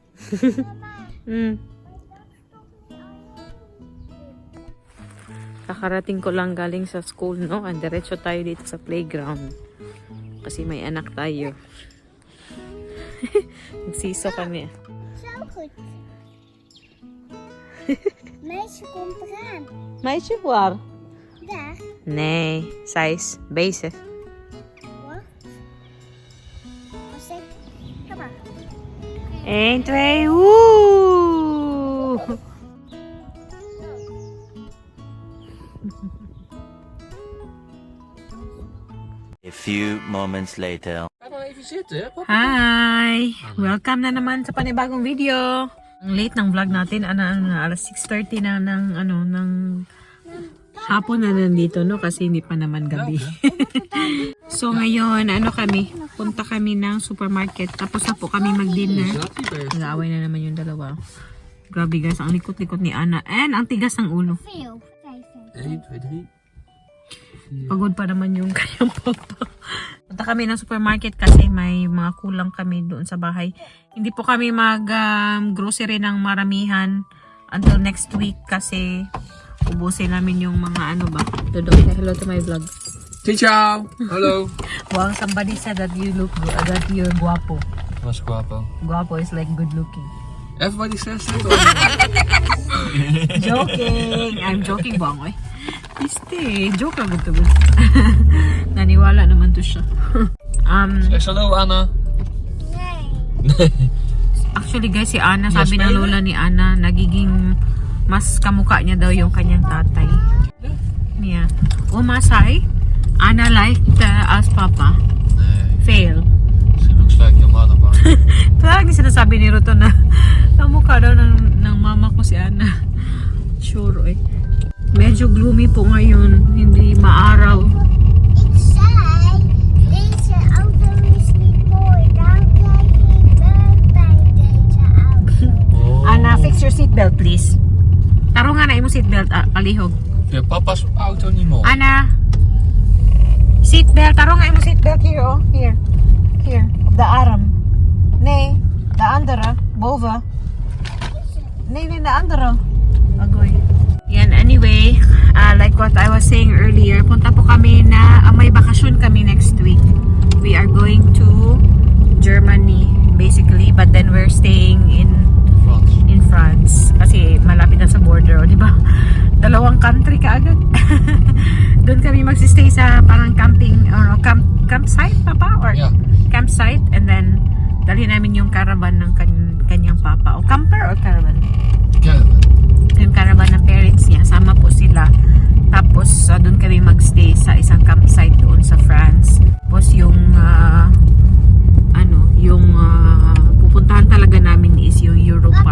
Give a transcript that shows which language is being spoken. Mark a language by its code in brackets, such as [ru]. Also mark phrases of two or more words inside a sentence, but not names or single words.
[tl] Kakarating ko lang galing sa school, no? [en] And diretso tayo dito sa playground. [tl] Kasi may anak tayo. Nagsiso kami. [nl] Zo goed. Meisje, kom eraan. Meisje, waar? Daar. Nee, zij is bezig. Wat? Als ik... Kom maar. 1, 2, woe! [en] A few moments later. [nl] Ga maar even zitten, papa. [en] Hi! [tl] Welcome na naman sa panibagong video. Ang late ng vlog natin, alas 6:30 na ng hapon na nandito, no? Kasi hindi pa naman gabi. So ngayon, punta kami ng supermarket. Tapos na po kami mag-dinner. Nag-aaway na naman yung dalawa. Grabe guys, ang likot-likot ni Ana. And ang tigas ng ulo. [nl] Veel. [tl] 1, 2, 3. Pagod pa naman yung kanyang papa. Punta kami ng supermarket kasi may mga kulang kami doon sa bahay. Hindi po kami mag-grocery ng maramihan [en] until next week [tl] kasi ubusin namin yung mga Dodong, [en] say hello to my vlog. [nl] Ciao. Hallo. [en] Wow, somebody said that you look good, that you're guapo. Was guapo. Guapo is like good looking. Everybody says that. Joking! I'm joking, [tl] bangoy. Piste, joke lang ito. Naniwala naman to siya. [nl] Zeg hallo, Anna. Nee. [en] Actually guys, [tl] si Ana, sabi ng lola ni Ana, nagiging mas kamukha niya daw yung kanyang tatay. [en] Yeah. Masay, Anna liked as Papa. [nl] Nee, [en] Fail. she looks like your mother, pa. [tl] Lagi sinasabi ni Ruto na kamukha daw ng mama ko si Ana. [en] Sure eh. [tl] Medyo gloomy po ngayon, hindi maaraw. [nl] Ik zei, deze auto is niet mooi. Dan krijg ik buikpijn deze auto. [en] Ana, fix your seatbelt please. [tl] Taro nga na yung seatbelt, kalihog. [nl] Je papa's auto niet mooi. [tl] Ana, seatbelt, taro nga yung seatbelt here, oh. [en] Here, [nl] op de arm. Nee, de andere, boven. Nee, de andere. [tl] Agoy. Yan, [en] anyway, like what I was saying earlier, [tl] punta po kami na, may bakasyon kami [en] next week. We are going to Germany, basically, but then we're staying in France. [tl] Kasi malapit na sa border, di ba? Dalawang country kaagad. Doon kami magsistay sa parang camping, [en] or campsite, [tl] papa? Or [en] Yeah. [tl] campsite, [en] and then [tl] dalhin namin yung caravan ng kanyang papa. O [en] camper or caravan? [tl] Caravan. Yung caravan ng parents niya, sama po sila. Tapos doon kami magstay sa isang campsite doon sa France. Tapos yung pupuntahan talaga namin is yung Euro Park.